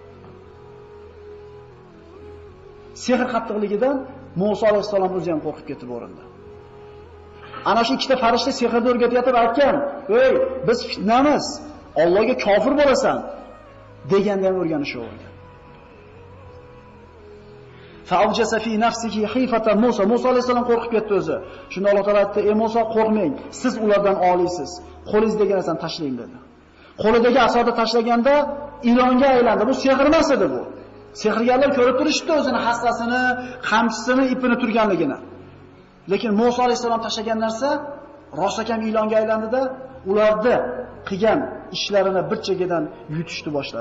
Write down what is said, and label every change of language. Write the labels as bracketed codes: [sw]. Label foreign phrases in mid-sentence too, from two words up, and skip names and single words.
[uz] Sehr qattiqligidan Musa alayhisalom o'zi ham qo'rqib ketib o'rinda. Ana shu ikkita farishta sehrni o'rgatayotib aytgan, "Ey, biz fitnamiz. Allohga kofir bo'lasan." deganda ham o'rganishi bo'lgan. [ar] فأوجس في نفسه خيفة موسى. [uz] Musa alayhisalom qo'rqib ketdi o'zi. Shunda Alloh taolo aytdi: "Ey Musa, qo'rqmang. Siz ulardan oliysiz. Qo'lingizdagi narsani tashlang" dedi. Qo'lidagi asoni tashlaganda ilonga aylandi. Bu sehr emas edi bu. Sehrgarlar ko'rib turishdi o'zini hassasini, qamchisini, ipini turganligini. Lekin Musa alayhisalom tashlagan narsa rostakam ilonga aylandida, ularni qilgan ishlarini bir chegadan yutishni boshladi.